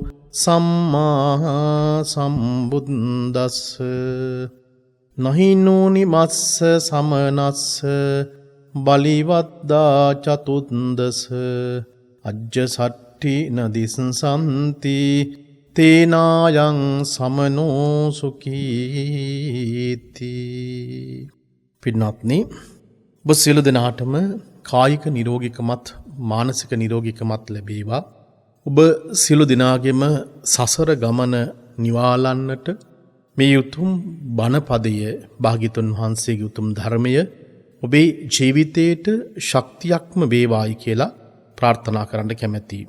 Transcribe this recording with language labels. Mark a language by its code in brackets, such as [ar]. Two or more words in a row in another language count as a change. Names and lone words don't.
[pi] සම්මා සම්බුද්දස්ස නහිනෝනි මස්ස සමනස්ස බලිවද්දා චතුන්දස අජ්ජ සට්ටි නදිසන්ති තේනායං සමනෝ සුඛීති. [si] පින්වත්නි, ඔබ සියලු දෙනාටම කායික නිරෝගීකමත් මානසික නිරෝගීකමත් ලැබේවා. ඔබ සියලු දෙනාගේම සසර ගමන නිවාලන්නට මේ උතුම් බණපදය භාග්‍යතුන් වහන්සේගේ උතුම් ධර්මය ඔබේ ජීවිතයට ශක්තියක්ම වේවායි කියලා ප්‍රාර්ථනා කරන්න කැමැතියි.